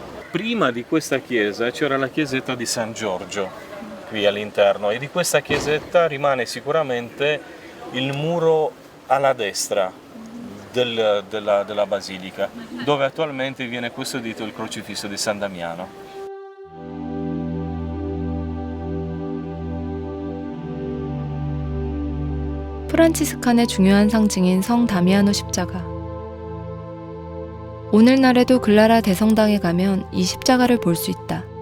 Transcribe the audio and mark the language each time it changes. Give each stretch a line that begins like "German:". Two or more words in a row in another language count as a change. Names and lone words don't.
Italian: Prima di questa chiesa c'era la chiesetta di San Giorgio qui all'interno, e di questa chiesetta rimane sicuramente il muro alla destra della basilica, dove attualmente viene custodito il crocifisso di San Damiano.
Korean: 프란치스칸의 중요한 상징인 성 다미아노 십자가. 오늘날에도 글라라 대성당에 가면 이 십자가를 볼 수 있다.